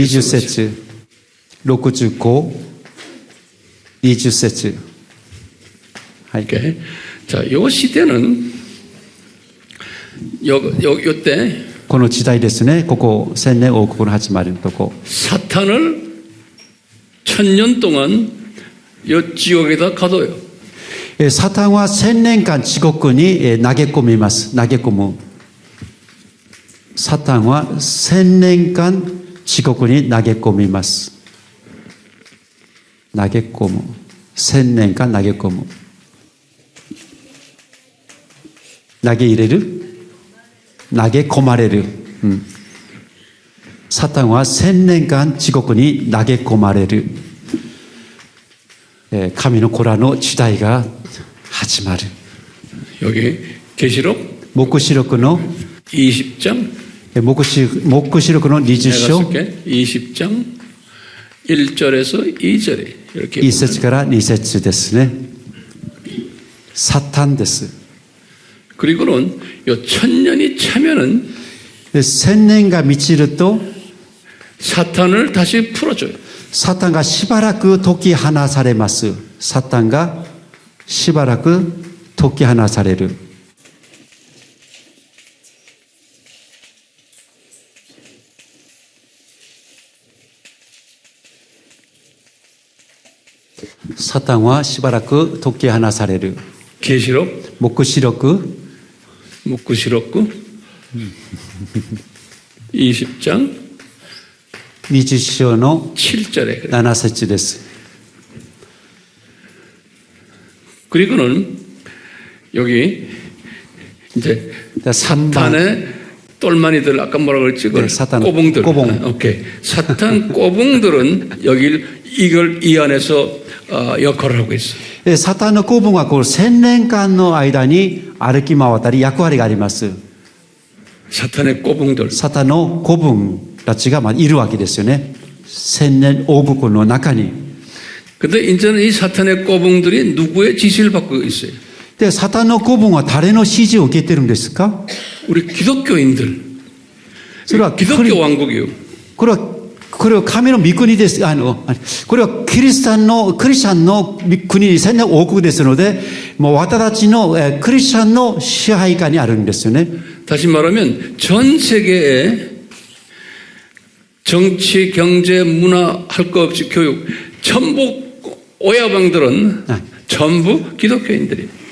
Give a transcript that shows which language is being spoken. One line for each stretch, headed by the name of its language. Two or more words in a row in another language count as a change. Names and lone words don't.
Korean: 20 쓰고 있어요.
Japanese: 節、65、20節。はい。
Korean: 이렇게. 자, 요 시대는 요때
Japanese: この時代ですね。ここ1000年王国の始まりのとこ。
Korean: 사탄을 천년 동안 요 지옥에다 가둬요.
Japanese: サタンは1000年間地獄に投げ込みます。投げ込む。サタンは1000年間地獄に投げ込みます。投げ込む。1000年間投げ込む。投げ入れる。投げ込まれる。サタンは1000年間地獄に投げ込まれる。神の子らの時代が始まる。
Korean: 여기 계시록
Japanese: 黙示録の
Korean: 20장
Japanese: 黙示録の20章
Korean: 20장 1절에서 2절에 이렇게
Japanese: 1 節から2節ですね。サタンです。
Korean: 그리고는 요 천년이 차면은
Japanese: 1000 年が満ちると
Korean: 사탄을 다시 풀어줘요.
Japanese: サタンがしばらく解き放されます。サタンがしばらく解き放される。サタンはしばらく解き放される。
Korean: 계시록
Japanese: 黙示録
Korean: 20장
Japanese: 20章の
Korean: 7절에
Japanese: 7節です。
Korean: 그리고는 여기 이제
Japanese: 3番
Korean: 사탄의 똘마니들 아까 뭐라고 그랬지? 네, 사탄 꼬붕들. 꼬붕. 아, 오케이. 사탄 꼬붕들은 이걸 이 안에서 역할을 하고 있어.
Japanese: サタンの子分はこう1000年間の間に歩き回ったり役割があります。
Korean: 사탄의 꼬붕들.
Japanese: サタンの子分たちがいるわけですよね。千年王国の中に。
Korean: 근데 이제는 이 사탄의 꼬붕들이 누구의 지시를 받고 있어요?
Japanese: で、サタンの子分は誰の指示を受けてるんですか？
Korean: 우리 기독교인들.
Japanese: それは
Korean: 기독교 왕국이요.
Japanese: これは神の御国です。これはクリスチャンの国、千年王国ですので、もう私たちのクリスチャンの支配下にあるんですよね。
Korean: 다시 말하면 전 세계의 정치, 경제, 문화 할 것 없이 교육 전부 오야방들은 전부 기독교인들이에요.